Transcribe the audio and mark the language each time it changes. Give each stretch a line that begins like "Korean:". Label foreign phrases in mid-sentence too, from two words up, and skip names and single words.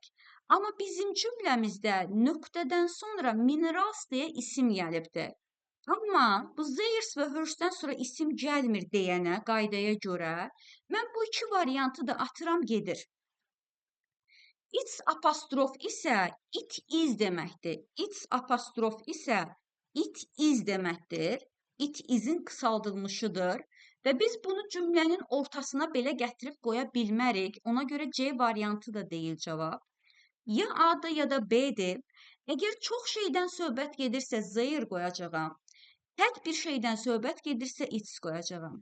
Azerbaijani: Amma bizim cümləmizdə nöqtədən sonra minerals deyə isim gəlibdir. Amma bu theirs və hers'dən sonra isim gəlmir deyənə, qaydaya görə, mən bu iki variantı da atıram gedir. Its apostrof isə
English: it is
Azerbaijani: deməkdir. Its apostrof isə
English: it is
Azerbaijani: deməkdir.
English: It is'in
Azerbaijani: qısaldılmışıdır. Və biz bunu cümlənin ortasına belə gətirib qoya bilmərik. Ona görə C variantı da deyil cavab. Ya A-dır ya da B-dir. Əgər çox şeydən söhbət gedirsə their qoyacağam. Tək bir şeydən söhbət gedirsə its qoyacağam.